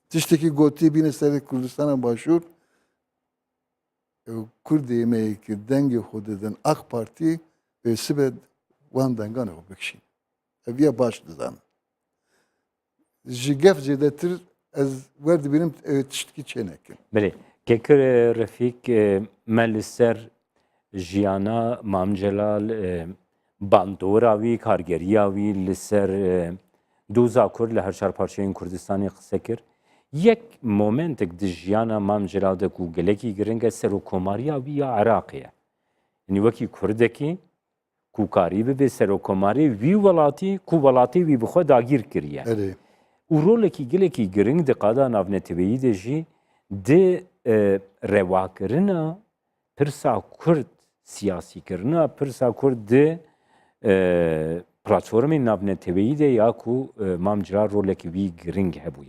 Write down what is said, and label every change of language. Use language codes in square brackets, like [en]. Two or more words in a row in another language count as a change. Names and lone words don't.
[ku] Tiştekî gotî bîne serê Kurdistana Başûr Kurdê me ki dengê xwe didin AK Partî sibe wan dengan xwe bikişîn. Ev ya baş dizanin. Ji gef zêdetir ez werdibînim tiştekî çê nekin. بله ککر رفیق من لسر جیانا مام جلال باندورا وی کارگریا وی لسر دوزا کرد لهر شهر پارچهین کردستانی قصه کرد یک مومنتک دی جیانا مام جلال ده کو گلکی گرنگه سر و کماریا وی یا عراقیه یعنی وکی کردکی کو کاری به سر و کماری وی ولاتی کو ولاتی وی بخوا داگیر کریه Erê. û rolekî gelekî giring di qada navneteweyî de jî di rewakirina pirsa Kurd siyasîkirina pirsa Kurd di platformên navneteweyî de ya ku Mam Celal rolekî wî giring hebûye.